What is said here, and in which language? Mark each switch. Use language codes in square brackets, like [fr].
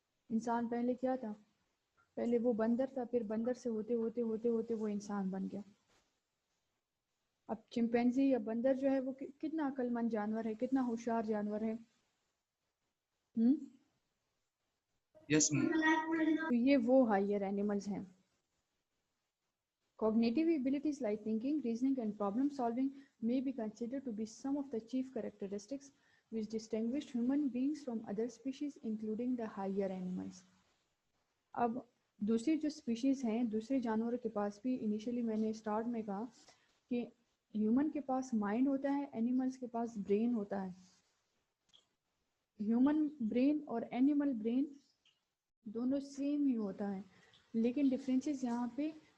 [ur] انسان پہلے کیا تھا, پہلے وہ بندر تھا, پھر بندر سے ہوتے ہوتے ہوتے ہوتے وہ انسان بن گیا. اب چمپینزی یا بندر جو ہے وہ کتنا عقل مند جانور ہے, کتنا ہوشیار جانور ہے. تو یہ وہ ہائر اینیملز ہیں. [en] Cognitive abilities like thinking, reasoning, and problem solving may be considered to be some of the chief characteristics which distinguish human beings from other species, including the higher animals. [ur] اب دوسری جو species ہیں, دوسرے جانوروں کے پاس بھی initially میں نے اسٹارٹ میں کہا کہ ہیومن کے پاس مائنڈ ہوتا ہے, اینیملس کے پاس برین ہوتا ہے. ہیومن برین اور اینیمل برین دونوں سیم ہی ہوتا ہے, لیکن ڈفرینسز یہاں پہ